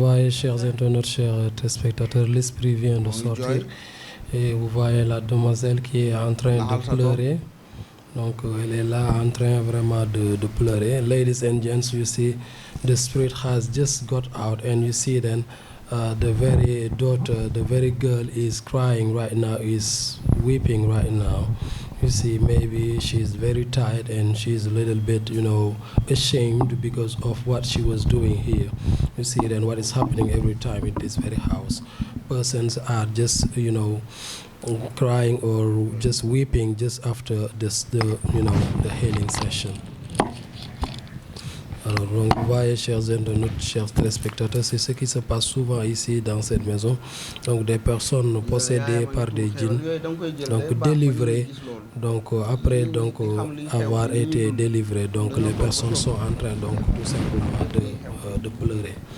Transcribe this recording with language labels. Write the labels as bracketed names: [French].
[French] chers internautes, chers téléspectateurs, l'esprit vient de sortir et vous voyez la demoiselle qui est en train de pleurer. Donc elle est là en train vraiment de pleurer. [English] Ladies and gents, you see the spirit has just got out and you see then the very daughter, the very girl is crying right now, is weeping right now. You see, maybe she's very tired and she's a little bit, ashamed because of what she was doing here. You see, then what is happening every time in this very house. Persons are just, crying or just weeping just after the healing session. [French] Alors, donc, vous voyez, chers internautes, chers téléspectateurs, c'est ce qui se passe souvent ici dans cette maison. Donc, des personnes possédées par des djinns, donc délivrées. Donc, après donc, avoir été délivrées, donc les personnes sont en train donc, tout simplement de pleurer.